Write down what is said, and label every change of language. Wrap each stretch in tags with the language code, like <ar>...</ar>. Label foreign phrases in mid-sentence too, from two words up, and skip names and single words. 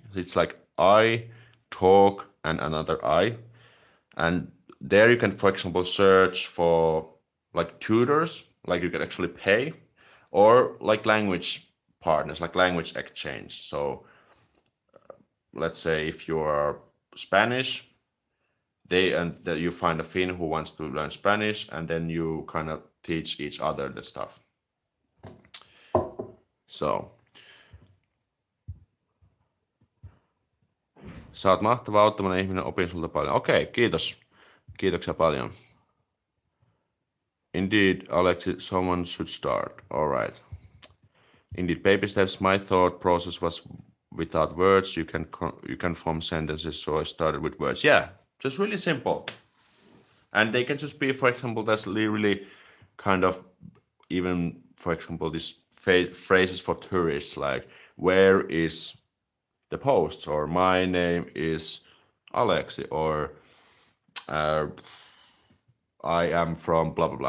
<en>It's like I talk and another I, and there you can, for example, search for like tutors, like you can actually pay, or like language partners, like language exchange. So let's say if you are Spanish, you find a Finn who wants to learn Spanish, and then you kind of teach each other the stuff. So.</en> <fi>Sä oot mahtava auttamainen ihminen, opin sulta paljon. Okei, kiitos. Kiitoksia paljon. Indeed, Aleksi,</fi> <en>someone should start. All right. Indeed, baby steps. My thought process was without words. You can form sentences, so I started with words. Yeah, just really simple. And they can just be, for example, that's really kind of even, for example, these phrases for tourists, like, where is the post, or my name is Aleksi, or I am from blah blah blah.</en>